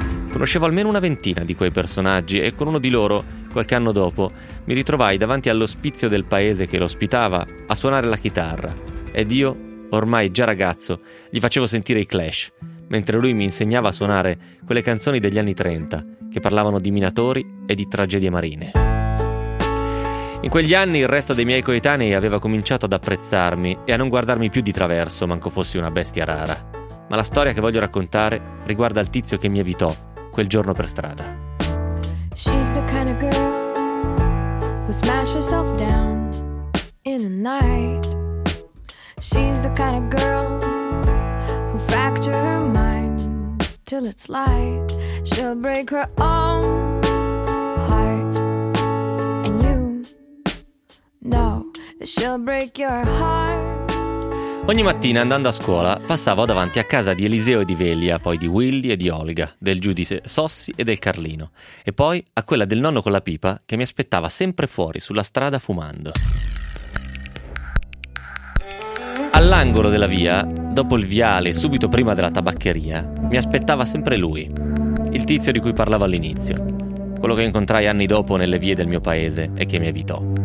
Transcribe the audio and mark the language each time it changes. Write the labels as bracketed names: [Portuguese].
[Italian] Conoscevo almeno una ventina di quei personaggi e con uno di loro, qualche anno dopo, mi ritrovai davanti all'ospizio del paese che lo ospitava a suonare la chitarra ed io, ormai già ragazzo, gli facevo sentire i Clash, mentre lui mi insegnava a suonare quelle canzoni degli anni 30 che parlavano di minatori e di tragedie marine. In quegli anni il resto dei miei coetanei aveva cominciato ad apprezzarmi e a non guardarmi più di traverso, manco fossi una bestia rara. Ma la storia che voglio raccontare riguarda il tizio che mi evitò quel giorno per strada. [English] She's the kind of girl who smashes herself down in the night. She's the kind of girl who fractures her mind till it's light. She'll break her own heart, and you know that she'll break your heart. [Italian] Ogni mattina, andando a scuola, passavo davanti a casa di Eliseo e di Velia, poi di Willy e di Olga, del giudice Sossi e del Carlino, e poi a quella del nonno con la pipa che mi aspettava sempre fuori sulla strada fumando. All'angolo della via, dopo il viale, subito prima della tabaccheria, mi aspettava sempre lui, il tizio di cui parlavo all'inizio, quello che incontrai anni dopo nelle vie del mio paese e che mi evitò.